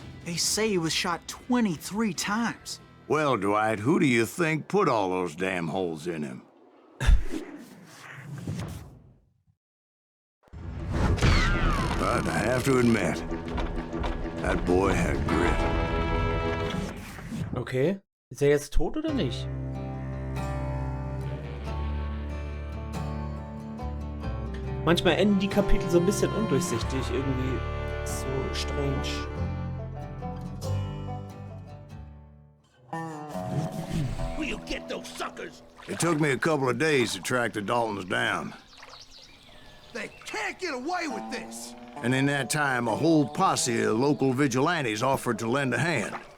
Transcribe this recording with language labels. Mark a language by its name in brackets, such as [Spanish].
[English] They say he was shot 23 times. Well, Dwight, who do you think put all those damn holes in him? But I have to admit, that boy had grit. Okay. [German] Ist er jetzt tot oder nicht? Manchmal enden die Kapitel so ein bisschen undurchsichtig, irgendwie so strange. [English] It took me a couple of days to track the Daltons down. They can't get away with this! And in that time, a whole posse of local vigilantes offered to lend a hand.